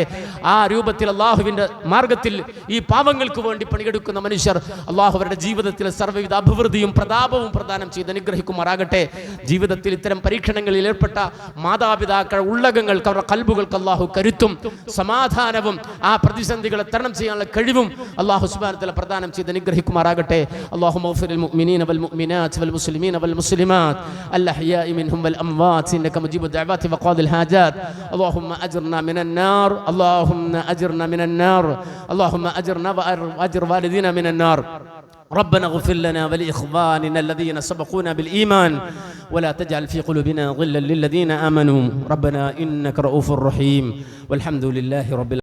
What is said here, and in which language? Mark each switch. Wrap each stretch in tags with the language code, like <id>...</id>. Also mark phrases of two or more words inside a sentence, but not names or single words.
<ml>ആ രൂപത്തിൽ അള്ളാഹുവിന്റെ മാർഗത്തിൽ ഈ പാവങ്ങൾക്ക് വേണ്ടി പണിയെടുക്കുന്ന മനുഷ്യർ അള്ളാഹു അവരുടെ ജീവിതത്തിൽ സർവ്വവിധ അഭിവൃദ്ധിയും പ്രതാപവും പ്രദാനം ചെയ്ത് അനുഗ്രഹിക്കുമാറാകട്ടെ. ജീവിതത്തിൽ ഇത്തരം പരീക്ഷണങ്ങളിൽ ഏർപ്പെട്ട മാതാപിതാക്കളുടെ ഉള്ളകങ്ങൾക്ക്, അവരുടെ കൽബുകൾക്ക് അള്ളാഹു കരുത്തും സമാധാനവും ആ പ്രതിസന്ധികളെ തരണം ചെയ്യാനുള്ള കഴിവും</ml> <ar>الله سبحانه وتعالى</ar> <ml>പ്രദാനം ചെയ്ത് അനുഗ്രഹിക്കുമാറാകട്ടെ.</ml> <ar>اللهم اغفر للمؤمنين والمؤمنات والمسلمين والمسلمات الأحياء منهم والأموات إنك مجيب الدعوات وقاضي الحاجات. اللهم أجرنا من النار، اللهم أجرنا من النار، اللهم أجرنا وأجر والدينا من النار. ربنا اغفر لنا ولإخواننا الذين سبقونا بالإيمان ولا تجعل في قلوبنا غلا للذين آمنوا ربنا إنك رؤوف رحيم والحمد لله رب العالمين.</ar>